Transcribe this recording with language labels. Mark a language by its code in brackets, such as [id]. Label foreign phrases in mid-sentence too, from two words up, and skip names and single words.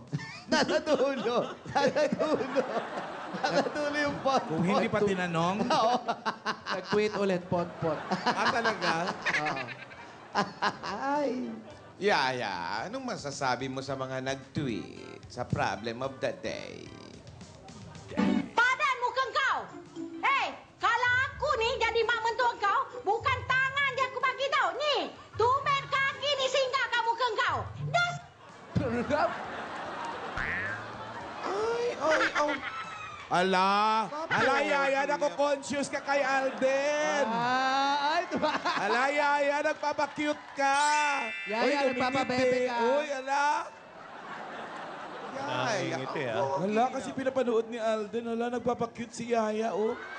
[tl] Nasa dulo. Nasa dulo. Nasa dulo yung pot. Kung hindi pa tinanong. Nag-tweet ulit, pot-pot. Talaga? Oo. Ay. Yaya, anong masasabi mo sa mga nag-tweet sa [en] problem of the day? [ms] Padan mo kang kau! Hey, kala aku ni jadi mak mentua kau, bukan tangan dia aku bagi tau. Ni, tumben kaki ni singgah kamu kang kau. Das [tl] Ala! Ala, Yaya, nako-conscious ka kay Alden! Ay, Ala, Yaya, nagpapakute ka! Yaya, Uy, tumingiti. nagpapabebe ka. Uy, ala! Nakangiti ah. Ala, kasi pinapanood ni Alden. Ala, nagpapakute si Yaya, oh.